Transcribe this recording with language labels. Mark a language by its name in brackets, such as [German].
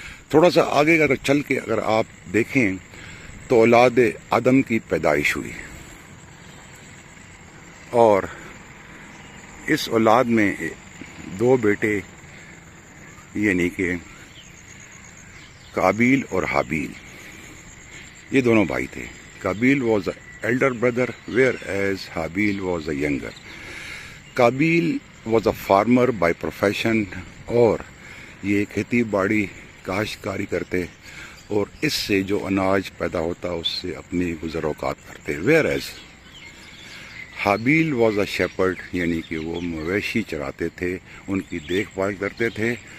[Urdu] تھوڑا سا آگے اگر چل کے اگر آپ دیکھیں تو اولاد آدم کی پیدائش ہوئی, اور اس اولاد میں دو بیٹے یعنی کہ قابیل اور حابیل, یہ دونوں بھائی تھے. [English] Qabil was the elder brother whereas Habil was the younger. [Urdu] قابیل [English] was a farmer by profession, [Urdu] اور یہ کھیتی باڑی کاشتکاری کرتے اور اس سے جو اناج پیدا ہوتا اس سے اپنی گزر اوقات کرتے. [English] whereas Habil was a shepherd [Urdu] یعنی کہ وہ مویشی چراتے تھے, ان کی دیکھ بھال کرتے تھے